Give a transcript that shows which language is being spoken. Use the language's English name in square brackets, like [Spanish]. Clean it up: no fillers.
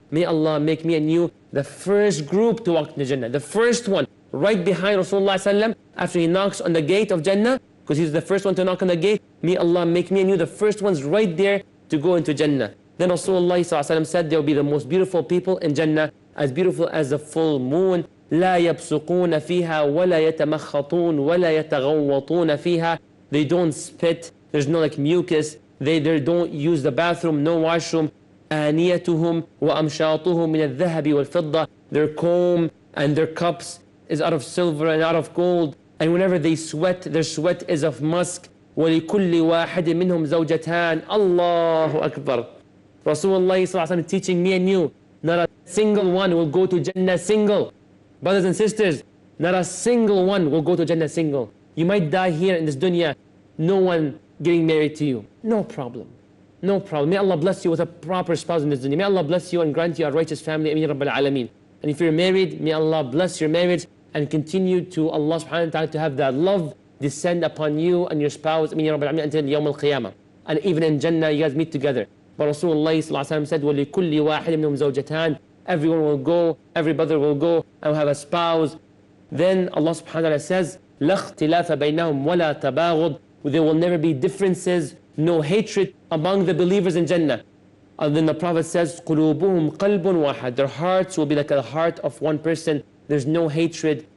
[English] May Allah make me and you the first group to walk into Jannah. The first one, right behind Rasulullah sallam, after he knocks on the gate of Jannah, because he's the first one to knock on the gate. May Allah make me and you the first ones right there to go into Jannah. Then Rasulullah sallam said there will be the most beautiful people in Jannah, as beautiful as the full moon. [Arabic] لا يبصقون فيها ولا يتمخطون ولا يتغوطون فيها. [English] They don't spit, there's no like mucus, they don't use the bathroom, no washroom. [Arabic] آنيتهم وأمشاطهم من الذهب والفضة. [English] Their comb and their cups is out of silver and out of gold. And whenever they sweat, their sweat is of musk. [Arabic] وَلِكُلِّ وَاحِدٍ مِّنْهُمْ زَوْجَتَانِ. Allahu Akbar. [English] Rasulullah is teaching me and you, not a single one will go to Jannah single. Brothers and sisters, not a single one will go to Jannah single. You might die here in this dunya, no one getting married to you. No problem. No problem. May Allah bless you with a proper spouse in this dunya. May Allah bless you and grant you a righteous family. Ameen Rabbil Alameen. And if you're married, may Allah bless your marriage and continue to Allah subhanahu wa ta'ala to have that love descend upon you and your spouse. Ameen Rabbil Alameen until Yawm al-Qiyamah. And even in Jannah, you guys meet together. But Rasulullah said, [Arabic] وَلِكُلِّ وَاحِدٍ مِّنْهُمْ زَوْجَتَانِ. [English] Everyone will go, every brother will go and will have a spouse. Then Allah subhanahu wa ta'ala says, [Arabic] لَا اخْتِلَافَ بَيْنَهُمْ وَلَا تَبَاغُضْ. [English] There will never be differences, no hatred among the believers in Jannah. And then the Prophet says, [Arabic] قُلُوبُهُمْ قَلْبٌ وَاحَدٌ. [English] Their hearts will be like the heart of one person. There's no hatred.